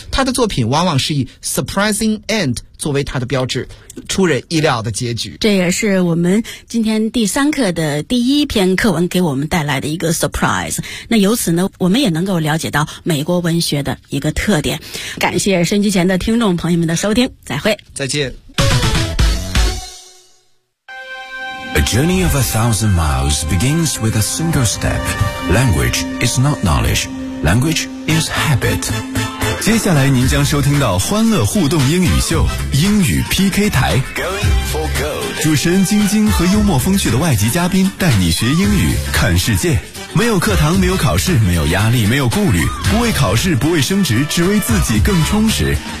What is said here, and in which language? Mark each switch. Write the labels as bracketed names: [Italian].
[Chinese] 他的作品往往是以 Surprising End 作为他的标志，出人意料的结局。这也是我们今天第三课的第一篇课文给我们带来的一个 surprise。那由此呢，我们也能够了解到美国文学的一个特点。感谢收音机前的听众朋友们的收听，再会，再见。 [English] A journey of 1,000 miles begins with a single step. Language is not knowledge. Language is habit. [Chinese] 接下来您将收听到欢乐互动英语秀，英语 PK 台。 [English] Going for gold. [Chinese] 主持人晶晶和幽默风趣的外籍嘉宾带你学英语，看世界。没有课堂，没有考试，没有压力，没有顾虑，不为考试，不为升职，只为自己更充实。